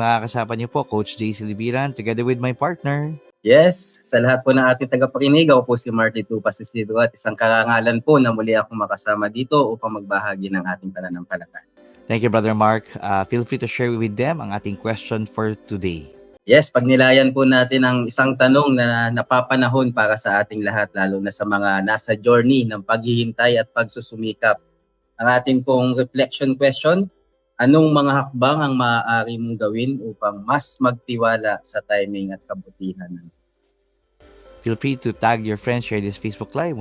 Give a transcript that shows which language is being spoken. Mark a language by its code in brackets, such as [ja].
[tl] Makakasama niyo po, Coach JC Libiran, [en] together with my partner. [tl] Yes, sa lahat po ng ating tagapakinig, ako po si Marty Tupas Isidro at isang karangalan po na muli akong makasama dito upang magbahagi ng ating pananampalataya. [en] Thank you, Brother Mark. Feel free to share with them [tl] ang ating [en] question for today. [tl] Yes, pagnilayan po natin ang isang tanong na napapanahon para sa ating lahat, lalo na sa mga nasa journey ng paghihintay at pagsusumikap. Ang ating pong reflection question, anong mga hakbang ang maaari mong gawin upang mas magtiwala sa timing at kabutihan ng Diyos? [en] Feel free to tag your friends, share this Facebook Live.